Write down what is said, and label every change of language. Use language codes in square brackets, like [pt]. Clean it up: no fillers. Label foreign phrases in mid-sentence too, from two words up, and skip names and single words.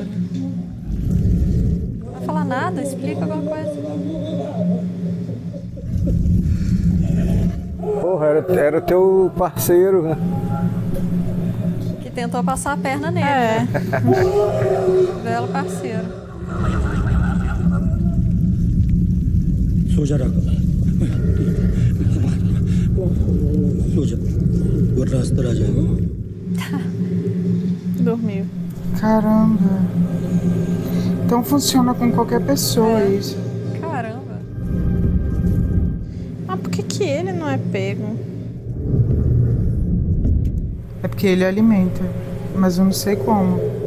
[pt] Não vai falar nada, explica alguma coisa. Porra, era teu parceiro, né? Que tentou passar a perna nele. É. Belo parceiro. [hi] सो जा रहा सो जा वरना अस्तर आ जाएगा [pt] Dormiu. Caramba. Então funciona com qualquer pessoa isso. Caramba. Mas por que ele não é pego? É porque ele alimenta, mas eu não sei como.